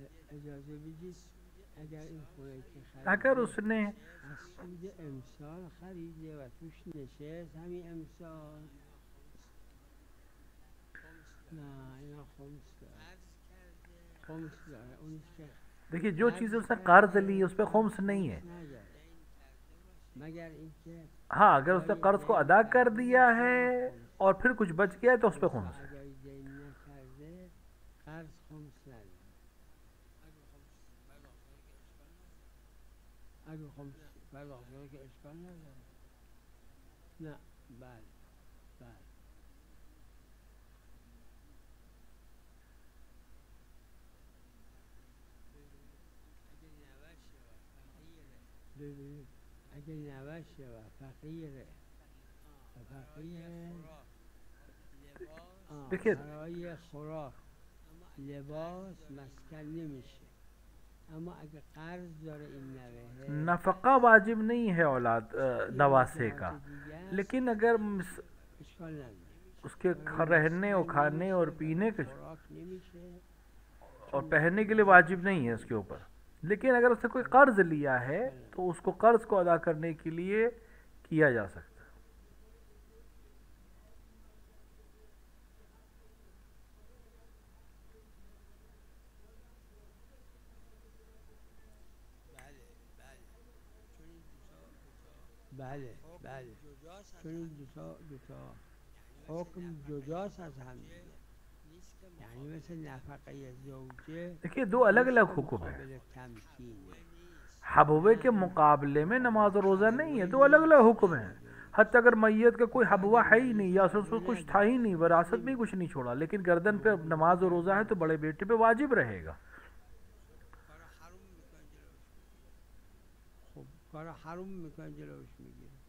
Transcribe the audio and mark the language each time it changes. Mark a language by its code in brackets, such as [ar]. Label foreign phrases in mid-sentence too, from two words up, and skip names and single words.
[fa] اجازه بدید اگر این خونه که [hi] अगर [fa] خریده [hi] उसने [fa] از سود امسال خریده و توش نشست همین امسال، نه اینا خمس داره، خمس داره. اونی که [hi] देखिए जो चीज़ें [fa] قرض [hi] उसने कर्ज ली [fa] کرده [hi] उस पर खुम्स नहीं [fa] خمس [hi] है। [fa] نداره، مگر اینکه [hi] हाँ, अगर उसने [fa] ادای [hi] कर्ज को [fa] دین [hi] अदा कर [fa] کرده [hi] दिया [fa] باشه [hi] है [fa] اون خمس [hi] और [fa] داره. [hi] फिर कुछ बच गया है तो उस पर [fa] تا [hi] खुम्स है। [fa] ادای دین نکرده قرض خمس نداره. اگه خمس پرداخت که اشکال نداره. نه بله بله. ببینید اگه نوشه و فقیره و فقیره [hi] देखिए [fa] برای خوراک لباس مسکن نمیشه، اما اگه قرض داره این نوه [hi] नफ़क़ा वाजिब नहीं है औलाद नवासे का, लेकिन अगर [fa] اشکال نداره. [hi] उसके रहने और खाने और पीने के [fa] خوراک نمیشه [hi] और पहनने के लिए वाजिब नहीं है उसके ऊपर, लेकिन अगर उसने कोई कर्ज लिया है तो उसको कर्ज को अदा करने के लिए किया जा सकता है। [fa] بله بله، چون این دوتا حکم جداست از هم دیگه. یعنی مثل نفقه زوجه [hi] देखिए दो अलग अलग हुक्म है, [fa] مقابل تمکینه. [hi] हबवे के मुकाबले में नमाज और रोज़ा नहीं है, दो अलग अलग हुक्म है। हत्या अगर मैयत का कोई हबवा है ही नहीं या उसमें कुछ था ही नहीं, विरासत में कुछ नहीं छोड़ा, लेकिन गर्दन पे नमाज और रोज़ा है तो बड़े बेटे पे वाजिब रहेगा। [fa] خب کار حروم میکنه جلوش میگیره.